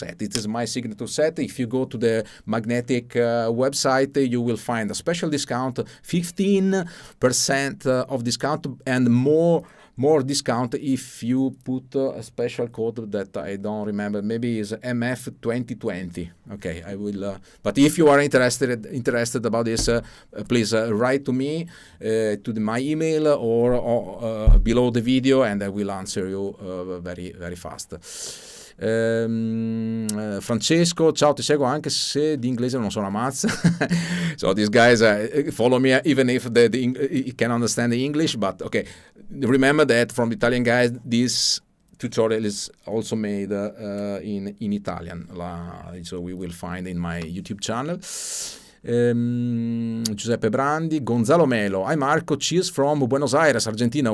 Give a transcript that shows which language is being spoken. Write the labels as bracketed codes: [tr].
[en] It is my signature set. If you go to the Magnetic website, you will find a special discount, 15% of discount, and more discount if you put a special code that I don't remember. Maybe is MF2020. Okay, I will. But if you are interested about this, please write to me to my email or below the video, and I will answer you very very fast. [it] Francesco, ciao, ti seguo anche se di inglese non so una mazza. [en] So these guys follow me even if they can understand the English, but okay, remember that from the Italian guys this tutorial is also made in Italian, so we will find in my YouTube channel. Giuseppe Brandi, Gonzalo Melo. Hi Marco, cheers from Buenos Aires, Argentina.